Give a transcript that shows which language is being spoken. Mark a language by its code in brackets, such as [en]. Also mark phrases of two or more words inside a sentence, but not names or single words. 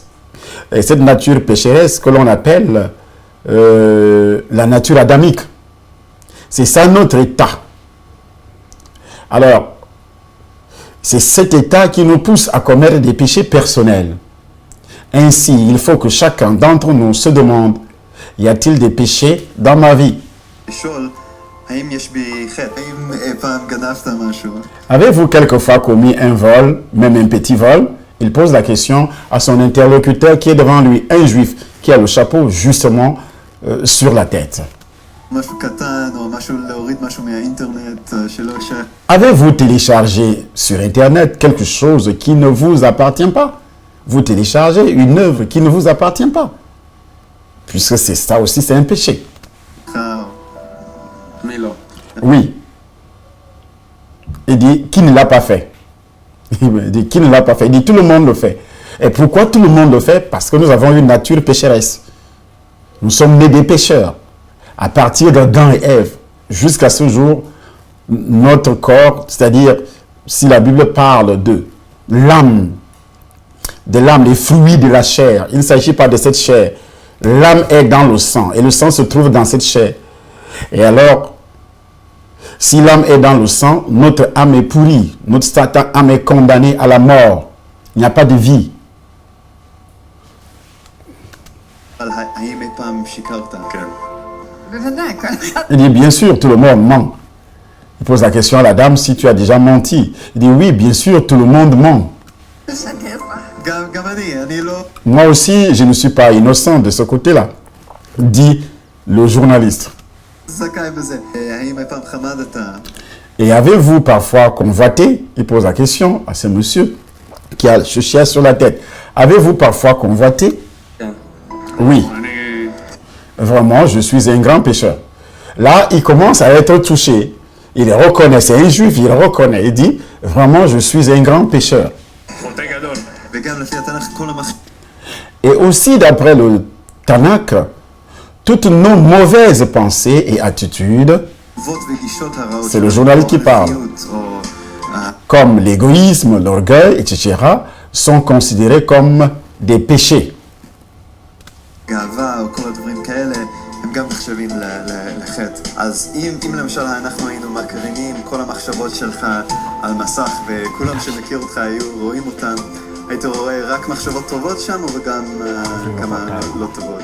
[fr] Et cette nature pécheresse que l'on appelle la nature adamique. C'est ça notre état. Alors, c'est cet état qui nous pousse à commettre des péchés personnels. Ainsi, il faut que chacun d'entre nous se demande, y a-t-il des péchés dans ma vie? [he] לשאול, האם יש בי חטא? האם פעם גנבת משהו? [fr] Avez-vous quelquefois commis un vol, même un petit vol? Il pose la question à son interlocuteur qui est devant lui, un juif qui a le chapeau justement sur la tête. [he] משהו קטן או משהו להוריד משהו מהאינטרנט שלא שייך. [fr] Avez-vous téléchargé sur Internet quelque chose qui ne vous appartient pas? Vous téléchargez une œuvre qui ne vous appartient pas. Puisque c'est ça aussi, c'est un péché. [he] מי לא? [fr] Oui. Il dit, qui ne l'a pas fait? Il dit, qui ne l'a pas fait? Il dit, tout le monde le fait. Et pourquoi tout le monde le fait? Parce que nous avons une nature pécheresse. Nous sommes nés des pécheurs. À partir d'Adam et Ève, jusqu'à ce jour, notre corps, c'est-à-dire, si la Bible parle de l'âme, les fruits de la chair, il ne s'agit pas de cette chair. L'âme est dans le sang, et le sang se trouve dans cette chair. Et alors, si l'âme est dans le sang, notre âme est pourrie, notre âme est condamnée à la mort. Il n'y a pas de vie. [he] אבל האם אי פעם שיקרת? כן. בוודאי, כל אחד [fr] Il dit, bien sûr, tout le monde ment. Il pose la question à la dame, si tu as déjà menti. Il dit, oui, bien sûr, tout le monde ment. [he] משקר בה. גם אני לא... [fr] Moi aussi, je ne suis pas innocent de ce côté-là, dit le journaliste. [he] זכאי בזה. האם אי פעם חמדת? [fr] Et avez-vous parfois convoité? Il pose la question à ce monsieur qui a ce chien sur la tête. Avez-vous parfois convoité? [he] כן. [fr] Oui, [he] אני... [fr] vraiment, je suis un grand pécheur. Là, il commence à être touché. Il reconnaît, c'est un juif, il reconnaît. Il dit, vraiment, je suis un grand pécheur. [he] חוטא גדול. וגם לפי התנ"ך כל [fr] Et aussi, d'après le Tanakh, toutes nos mauvaises pensées et attitudes, [he] המחשבות וגישות הרעות... [fr] C'est le journaliste qui parle. [he] או [fr] comme l'égoïsme, l'orgueil, etc., sont considérés comme des péchés. [he] גאווה או כל הדברים כאלה, הם גם נחשבים לחטא. אז אם למשל אנחנו היינו מקרינים כל המחשבות שלך על מסך וכולם שמכיר אותך היו רואים אותם, היית רואה רק מחשבות טובות שם וגם כמה לא טובות.